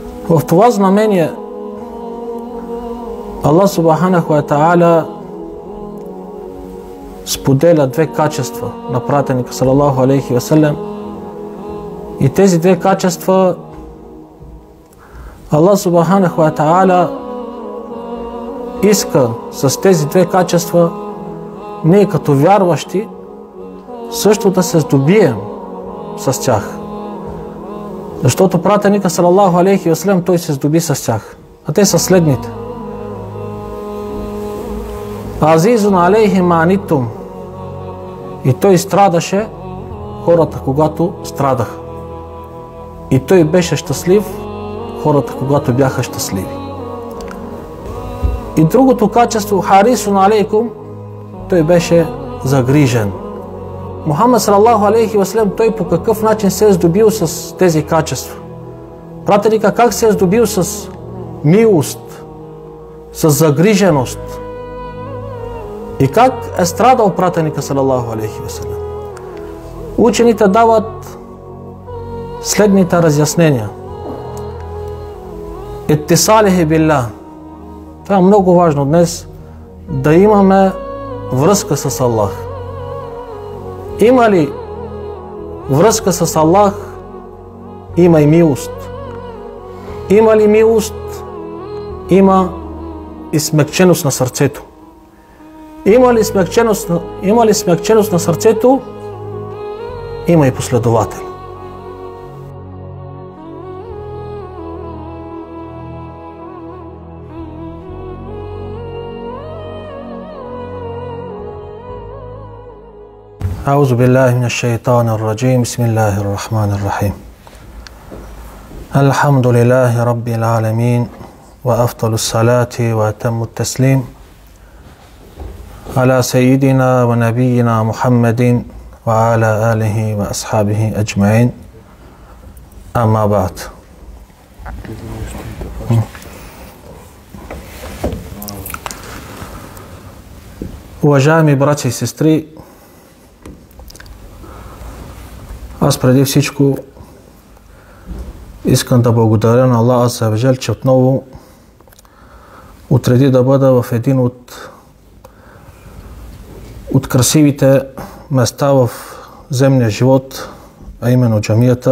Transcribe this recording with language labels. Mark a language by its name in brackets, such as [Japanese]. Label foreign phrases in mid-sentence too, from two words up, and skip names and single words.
[Bulgarian] В това знамение Аллах [Arabic] سبحانه وتعالى [Bulgarian] споделя две качества на пратеника [Arabic] صلى الله عليه وسلم, [Bulgarian] и тези две качества Аллах [Arabic] سبحانه وتعالى [Bulgarian] иска с тези две качества ние като вярващи също да се здобием с тях. Защото пратеника [Arabic] صلى الله عليه وسلم [Bulgarian] той се здоби с тях. А те са следните: [Arabic] عزيز عليه ما عنتم. [Bulgarian] И той страдаше хората, когато страдаха. И той беше щастлив хората, когато бяха щастливи. И другото качество, [Arabic] حريص عليكم, [Bulgarian] той беше загрижен. Мухаммад [Arabic] صلى الله عليه وسلم, [Bulgarian] той по какъв начин се е здобил с тези качества? Пратеника как се е здобил с милост, с загриженост? И как е страдал пратеника [Arabic] صلى الله عليه وسلم? [Bulgarian] Учените дават следните разяснения. [Arabic] اتصاله بالله. [Bulgarian] Това е много важно днес, да имаме връзка с Аллах. Има ли връзка с Аллах, има и милост. Има ли милост, има и смекченост на сърцето. Има ли смекченост на сърцето, има и последовател. [Arabic] أعوذ بالله من الشيطان الرجيم بسم الله الرحمن الرحيم الحمد لله رب العالمين وأفضل الصلاة وأتم التسليم على سيدنا ونبينا محمد وعلى آله وأصحابه أجمعين أما بعد. [Bulgarian] Уважаеми братя и сестри, аз преди всичко искам да благодаря на Аллах [Arabic] عز وجل, [Bulgarian] че отново отреди да бъда в един от красивите места в земния живот, а именно джамията.